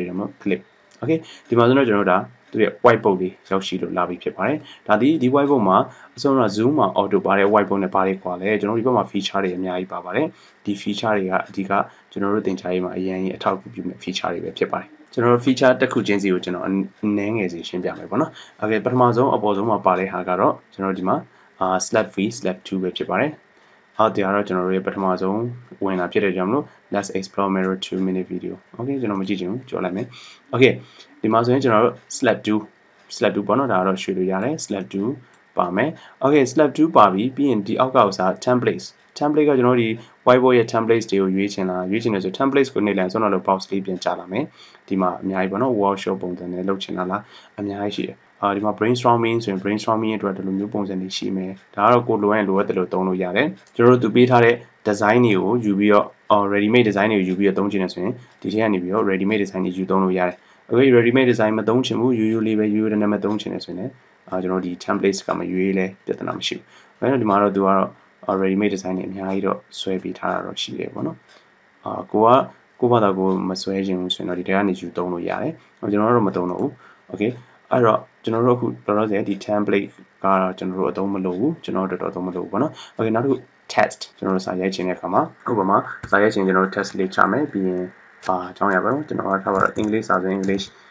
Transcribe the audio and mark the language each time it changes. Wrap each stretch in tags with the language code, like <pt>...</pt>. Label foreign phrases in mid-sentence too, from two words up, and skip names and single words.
<my>တယ်မို့</my> <en>click Okay</en> <my>ဒီမှာဆိုတော့ကျွန်တော်တို့ဒါသူရဲ့ whiteboard လေးရောက်ရှိလို့လာပြီဖြစ်ပါတယ်ဒါဒီ whiteboard မှာအဆုံးတော့ Zoom မှာ auto ပါတဲ့ whiteboard နဲ့ပါတယ်ခွာလဲကျွန်တော်ဒီဘက်မှာ feature တွေအများကြီးပါပါတယ်ဒီ feature တွေကအဓိကကျွန်တော်တို့သင်ကြားရေးမှာအရင်အထောက်အကူပြုမဲ့ feature တွေပဲဖြစ်ပါတယ်ကျွန်တော်တို့ feature တစ်ခုချင်းစီကိုကျွန်တော်အနည်းငယ်စီရှင်းပြမယ်ပေါ့နော် Okay ပထမဆုံးအပေါ်ဆုံးမှာပါတဲ့ဟာကတော့ကျွန်တော်ဒီမှာ</my> <en>slab free slab 2</en> <my>ပဲဖြစ်ပါတယ်ဟုတ်တယ်ကတော့ကျွန်တော်တို့ရဲ့ပထမဆုံးဝင်လာဖြစ်တဲ့ကြောင့်မလို့</my> <en>let's explore Miro 2 minute video Okay</en> <my>ကျွန်တော်မကြည့်ချင်ဘူးကြော်လိုက်မယ် Okay ဒီမှာဆိုရင်ကျွန်တော်တို့ slab 2ပေါ့နော်ဒါကတော့ရွှေလို့ရတယ် slab 2ပါမယ် Okay slab 2ပါပြီပြီးရင်ဒီအောက်ကဥစား template ကကျွန်တော်ဒီ whiteboard ရဲ့ templates တွေကိုရွေးချင်တယ်ဆို templates ကိုနှိပ်လိုက်ဆိုတော့ box လေးပြန်ကြာလာမယ်ဒီမှာအများကြီးပေါ့နော် workshop ပုံစံနဲ့လုပ်ချင်တာလားအများကြီးရှိတယ်ဒီမှာ brainstorming ဆိုရင် brainstorming အတွက်ဒီလိုမျိုးပုံစံတွေရှိမယ်ဒါကတော့ကိုလိုရင်လိုအပ်တယ်လို့သုံးလို့ရတယ်ကျွန်တော်တို့သူပေးထားတဲ့ design တွေကိုယူပြီးတော့</my> <en>ready made design</en> <my>တွေကိုယူပြီးတော့သုံးချင်တယ်ဆိုရင်ဒီထဲကနေပြီးတော့</my> <en>ready made design</en> <my>တွေယူသုံးလို့ရတယ် okay</my> <en>ready made design</en> <my>မသုံးချင်ဘူးရိုးရိုးလေးပဲရိုးရိုးနာမည်သုံးချင်တယ်ဆိုရင်ကျွန်တော်ဒီ templates ကမရွေးလဲပြဿနာမရှိဘူးဒါပေမဲ့ဒီ မှာတော့သူကတော့</my> <en>ready made design</en> <my>တွေအများကြီးတော့ဆွဲပေးထားတာတော့ရှိတယ်ပေါ့နော်ကိုဘာသာကိုမဆွဲခြင်းဘူးဆိုရင်တော့ဒီထဲကနေယူသုံးလို့ရတယ်ကျွန်တော်တို့မသုံးတော့ဘူး okay အဲ့တော့ကျွန်တော်တို့အခုတော်တော်စဲဒီ template ကတော့ကျွန်တော်တို့အသုံးမလုပ်ဘူးကျွန်တော်တို့တော်တော်အသုံးမလုပ်ဘူးပေါ့နော် okay နောက်တစ်ခု test ကျွန်တော်တို့စာရိုက်ခြင်းတဲ့အခါမှာဥပမာစာရိုက်ခြင်းကျွန်တော်တို့ test လေးချမယ်ပြီးရင်အကြောင်းရပါတော့ကျွန်တော်ထားပါတော့ English စာဆို English</my>